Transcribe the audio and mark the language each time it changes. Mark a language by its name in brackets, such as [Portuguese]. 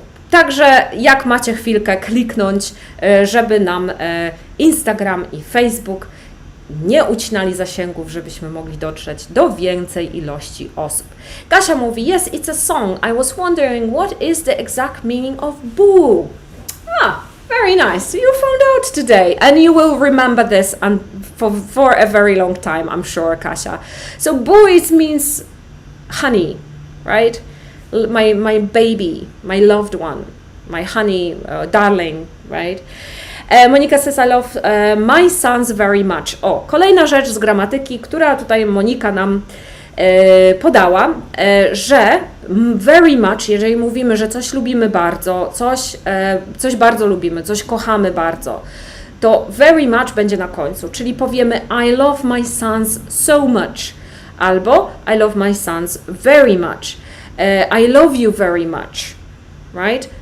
[Polish] Także jak macie chwilkę kliknąć, żeby nam Instagram i Facebook nie ucinali zasięgów, żebyśmy mogli dotrzeć do więcej ilości osób. Kasia mówi, [English] yes, it's a song. I was wondering what is the exact meaning of boo? Very nice. You found out today, and you will remember this for a very long time, I'm sure, Kasia. So boo means honey, right? My baby, my loved one, my honey, darling, right? Monika says, I love my sons very much. [Polish] O, kolejna rzecz z gramatyki, która tutaj Monika nam podała, że very much, jeżeli mówimy, że coś lubimy bardzo, coś bardzo lubimy, coś kochamy bardzo, to very much będzie na końcu, czyli powiemy [English] I love my sons so much, [Polish] albo [English] I love my sons very much, I love you very much, right?